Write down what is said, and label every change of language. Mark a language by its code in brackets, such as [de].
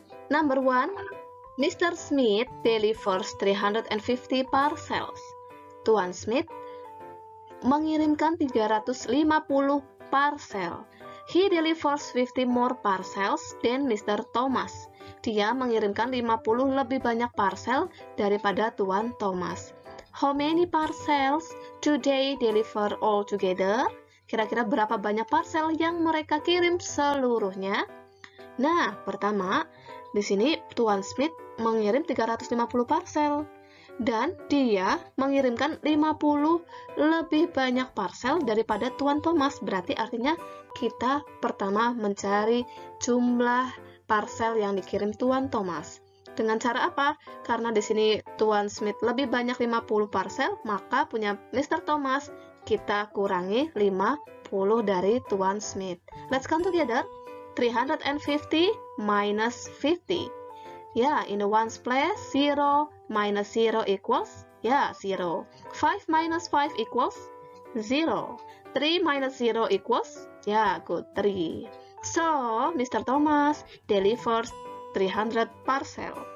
[en] Number 1, Mr. Smith delivers 350 parcels. [id] Tuan Smith mengirimkan 350 parcel. [en] He delivers 50 more parcels than Mr. Thomas. [id] Dia mengirimkan 50 lebih banyak parcel daripada Tuan Thomas. [en] How many parcels do they deliver all together? [id] Kira-kira berapa banyak parcel yang mereka kirim seluruhnya? Nah, pertama, di sini Tuan Smith mengirim 350 parcel. Dan dia mengirimkan 50 lebih banyak parcel daripada Tuan Thomas. Berarti artinya kita pertama mencari jumlah parcel yang dikirim Tuan Thomas. Dengan cara apa? Karena di sini Tuan Smith lebih banyak 50 parcel, maka punya Mr. Thomas kita kurangi 50 dari Tuan Smith. [en] Let's count together. 350 minus 50. Yeah, in the ones place, 0 minus 0 equals, yeah, 0. 5 minus 5 equals 0. 3 minus 0 equals, yeah, good, 3. So, Mr. Thomas delivers 300 parcel.